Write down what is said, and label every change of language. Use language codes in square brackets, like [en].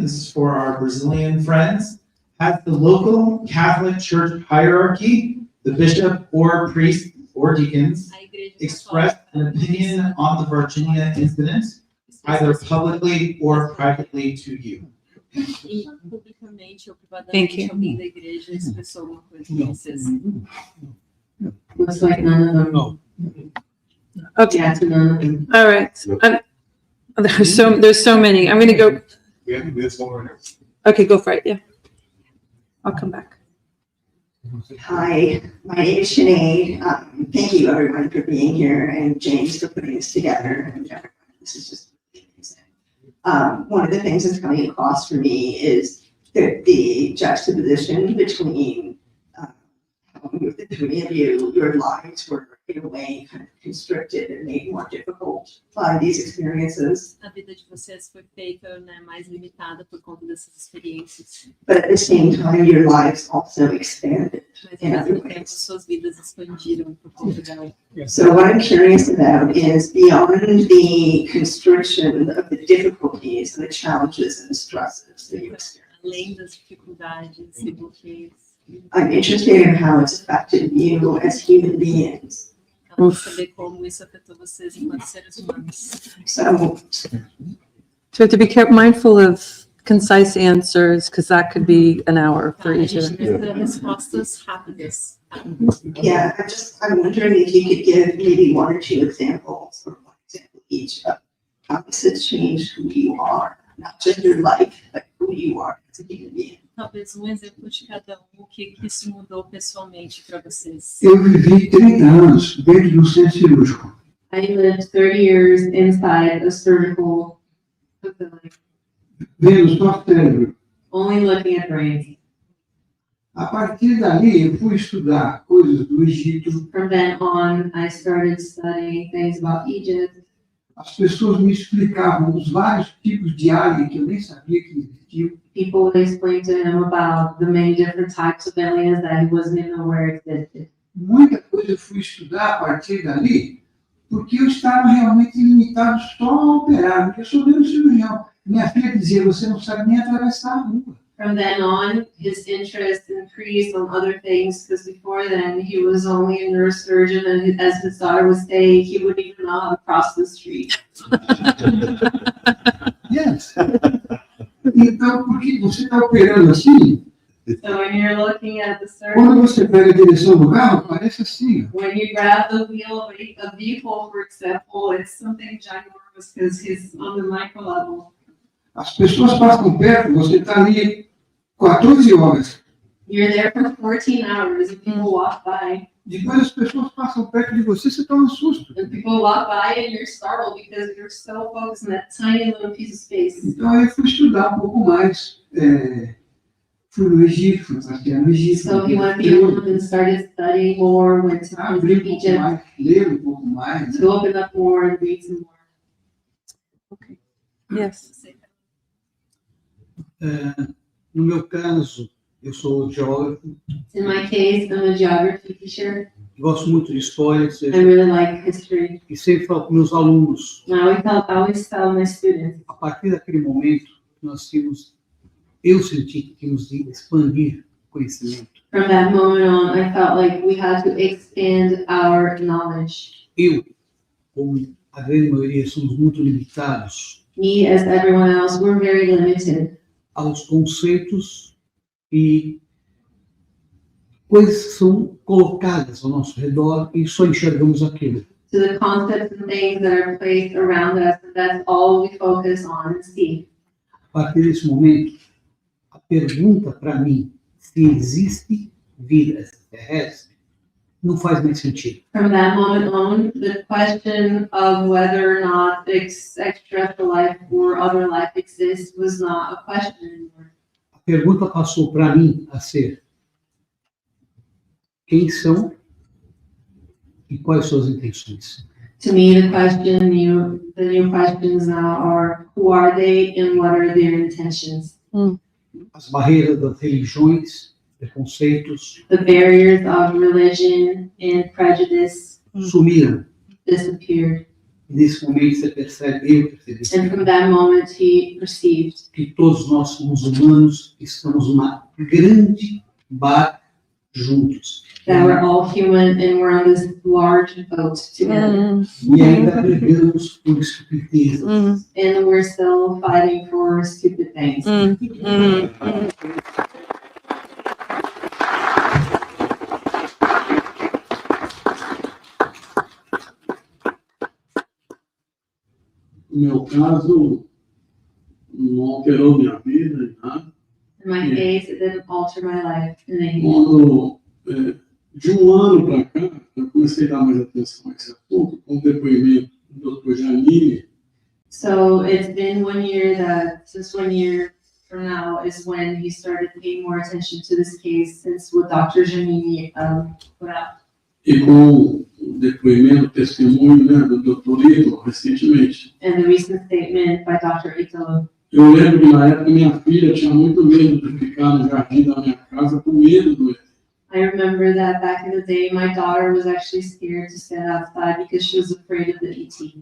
[en] This is for our Brazilian friends. Has the local Catholic Church hierarchy, the bishop or priest or deacons, expressed an opinion on the Varginha incident, either publicly or privately to you? [pt] Publicamente ou privadamente, alguém da igreja expressou alguma coisa para vocês? [en] Looks like none of them. No. Okay. Yeah, to none of them. All right. There's so many. I'm going to go. We have to do this one. Okay, go for it. Yeah. I'll come back. Hi, my name is Sinead. Thank you everyone for being here and James for putting this together. And this is just amazing. One of the things that's coming across for me is the juxtaposition between how the three of you, your lives were in a way kind of constricted and made more difficult by these experiences. [pt] A vida de vocês foi feita, mais limitada por conta dessas experiências. [en] But at the same time, your lives also expanded [pt] Mas [en] in [pt] ao [en] other [pt] mesmo tempo, [en] ways. [pt] suas vidas expandiram por conta dela. [en] So what I'm curious about is beyond the constriction of the difficulties and the challenges and the stresses that you experience. [pt] Além das dificuldades e bloqueios. [en] I'm interested in how it's affected you as human beings. [pt] Ela quer saber como isso afetou vocês enquanto seres humanos. [en] So So we have to be mindful of concise answers because that could be an hour for each of them. [pt] Precisa de respostas rápidas. [en] yeah, I'm wondering if you could give maybe one or two examples, or one example each of how this has changed who you are, not just your life, but who you are as a human being. [pt] Talvez exemplo de cada o que isso mudou pessoalmente para vocês. Eu vivi 30 anos dentro do centro cirúrgico. [en] I lived 30 years inside a surgical facility, [pt] Vendo só cérebro. [en] only looking at brains. [pt] A partir dali, eu fui estudar coisas do Egito. [en] From then on, I started studying things about Egypt. [pt] As pessoas me explicavam os vários tipos de alien que eu nem sabia que existiam. [en] People would explain to him about the many different types of aliens that he wasn't even aware existed. [pt] Muita coisa eu fui estudar a partir dali, porque eu estava realmente limitado só a operar, porque eu sou neurocirurgião. Minha filha dizia, você não sabe nem atravessar a rua. [en] From then on, his interest increased on other things because before then he was only a neurosurgeon, and as his daughter would say, he wouldn't even know how to cross the street. Yes. [pt] Então, porque você está operando assim, [en] So when you're looking at the [pt] quando [en] surface, [pt] você pega a direção do carro, parece assim. Ó. [en] when you grab the wheel of a vehicle, for example, it's something ginormous because he's on the micro level. [pt] As pessoas passam perto, você está ali 14 horas. [en] You're there for 14 hours and people walk by. [pt] Depois as pessoas passam perto de você, você toma um susto. [en] And people walk by and you're startled because you're so focused on that tiny little piece of space. [pt] Então aí eu fui estudar um pouco mais. Fui no Egito, fui passear no Egito. [en] So he went beyond and started studying more, went to [pt] Abrir um pouco [en] Egypt, [pt] mais, ler um pouco mais. [en] to open up more and read some more. Okay. Yes. [pt] No meu caso, eu sou geógrafo, [en] In my case, I'm a geography teacher. [pt] gosto muito de história, [en] I really like history. [pt] e sempre falo com meus alunos, [en] I always tell my students, [pt] a partir daquele momento, eu senti que tínhamos de expandir o conhecimento. [en] from that moment on, I felt like we had to expand our knowledge. [pt] Eu, como a grande maioria, somos muito limitados [en] Me, as everyone else, we're very limited [pt] aos conceitos e coisas que são colocadas ao nosso redor e só enxergamos aquilo. [en] to the concepts and things that are placed around us, and that's all we focus on and see. [pt] A partir desse momento, a pergunta para mim se existe vida extraterrestre não faz mais sentido. [en] From that moment on, the question of whether or not extraterrestrial life or other life exists was not a question anymore. [pt] A pergunta passou para mim a ser: quem são e quais suas intenções? [en] To me, the new questions now are, who are they and what are their intentions? [pt] As barreiras das religiões, preconceitos, [en] The barriers of religion and prejudice [pt] sumiram. [en] disappeared. [pt] E nesse momento você percebe, eu percebi, [en] And from that moment, he perceived [pt] que todos nós somos humanos, estamos numa grande barca juntos. [en] that we're all human and we're on this large boat together. [pt] E ainda brigamos por estupidezes. [en] And we're still fighting for stupid things. [pt] No meu caso, não alterou minha vida, nem nada. [en] In my case, it didn't alter my life in any way. [pt] Quando, de um ano para cá, eu comecei a dar mais atenção a esse assunto, com o depoimento do Dr. Janine. [en] So it's been 1 year since 1 year from now is when he started paying more attention to this case, since what Dr. Janine put out. [pt] E com o depoimento, testemunho, né, do Dr. Italo, recentemente. [en] And the recent statement by Dr. Italo. [pt] Eu lembro que na época minha filha tinha muito medo de ficar no jardim da minha casa com medo do ET. [en] I remember that back in the day, my daughter was actually scared to stand outside because she was afraid of the ET.